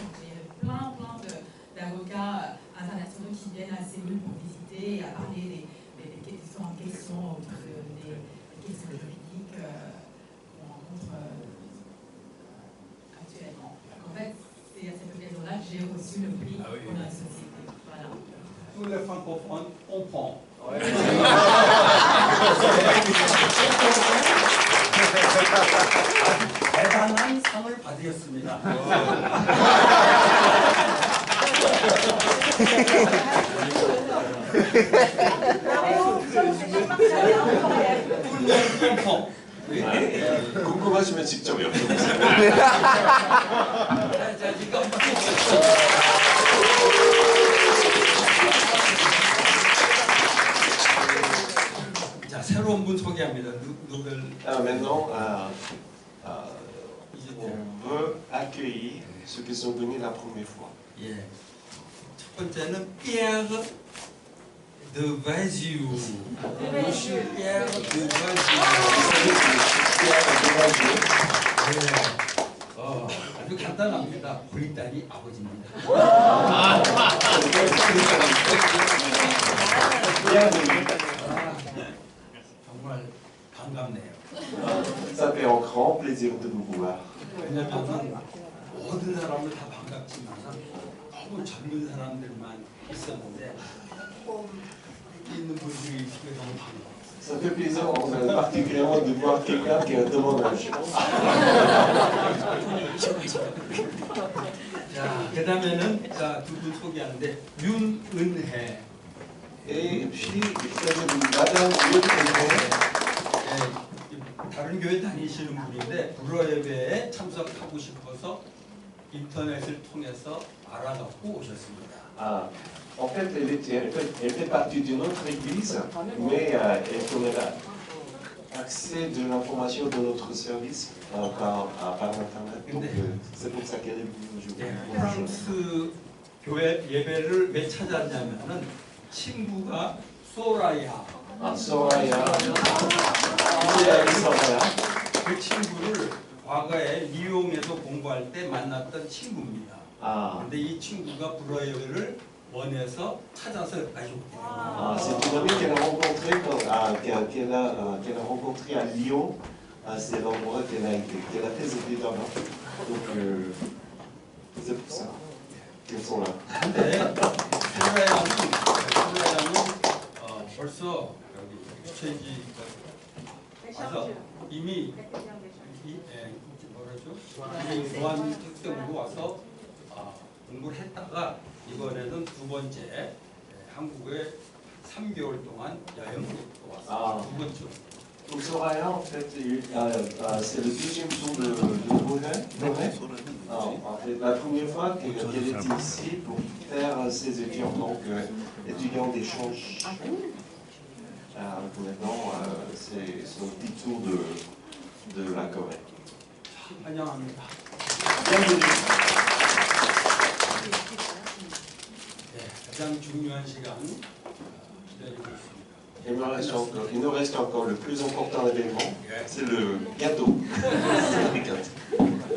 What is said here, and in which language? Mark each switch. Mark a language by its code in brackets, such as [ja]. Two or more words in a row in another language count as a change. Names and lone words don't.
[fr] Donc il y a plein d'avocats internationaux qui viennent à Séoul pour visiter et à parler des différentes questions autour des questions juridiques qu'on rencontre actuellement. Donc en fait, c'est à cette occasion-là que j'ai reçu le prix pour notre société. Voilà. Tous les francophones, on prend. [ko] 대단한 상을 받으셨습니다. 궁금하시면 직접 여쭤보세요. 자, 새로운 분 소개합니다. 누굴? [fr] Maintenant, on veut accueillir ceux qui sont venus la première fois. [ko] 예. 첫 번째는 Pierre Devasieux. [fr] Monsieur Pierre Devasieux. [ko] 아주 간단합니다. 우리 딸이 아버지입니다. 정말 반갑네요. [fr] Ça fait un grand plaisir de vous voir. [ko] 왜냐면 모든 사람을 다 반갑지만 너무 젊은 사람들만 있었는데 있는 분들이 있으면 너무 반가워. [fr] Ça fait plaisir particulièrement de voir quelqu'un qui a de mon âge. [ko] 자, 그 다음에는 두 분 소개하는데 윤은혜. [fr] Et puis, il s'agit de Madame Yunhe. [ko] 다른 교회 다니시는 분인데 불어 예배에 참석하고 싶어서 인터넷을 통해서 알아갖고 오셨습니다. [fr] En fait, elle fait partie d'une autre église, mais elle connaît accès de l'information de notre service par Internet. Donc, c'est pour ça qu'elle est venue aujourd'hui. [ko] 프랑스 교회 예배를 왜 찾았냐면은 친구가 소라야. Soraya. 그 친구를 과거에 리옹에서 공부할 때 만났던 친구입니다. 근데 이 친구가 불어 예배를 원해서 찾아서 여기까지 오게 돼요. [fr] C'est une amie qu'elle a rencontrée à Lyon. C'est l'endroit qu'elle a fait ses études là-bas. Donc, c'est pour ça qu'elles sont là. [ko] 근데 소라야는 벌써 여기 주최지 와서 이미 무한 특성으로 와서 공부를 했다가 이번에는 두 번째 한국에 3개월 동안 여행으로 또 왔어요. 두 번째. [fr] Donc Soraya, en fait, c'est le deuxième tour de Brunei. En fait, la première fois qu'elle était ici pour faire ses études en tant qu'étudiant d'échange. Maintenant, c'est son petit tour de la Corée. [ko] 환영합니다. [fr] Bienvenue. [ko] 가장 중요한 시간 기다리고 있습니다. [fr] Il nous reste encore le plus important événement, c'est le gâteau. C'est le gâteau.